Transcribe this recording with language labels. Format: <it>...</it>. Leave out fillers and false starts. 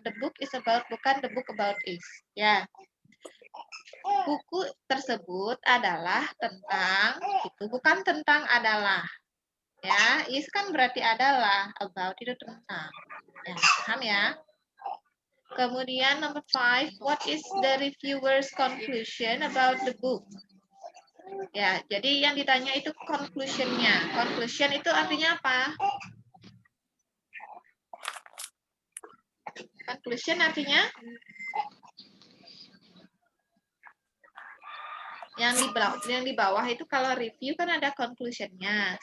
<en>The book is about,</en> <id>bukan</id> <en>the book about is. Ya.</en> <id>Buku tersebut adalah tentang, itu bukan tentang adalah. Ya, is kan berarti adalah, about itu tentang. Ya, paham ya?</id> <en>Kemudian number 5, what is the reviewer's conclusion about the book?</en> <id>Ya, jadi yang ditanya itu conclusion-nya. Conclusion itu artinya apa? Conclusion artinya yang di bawah itu kalau review kan ada conclusion-nya.</id>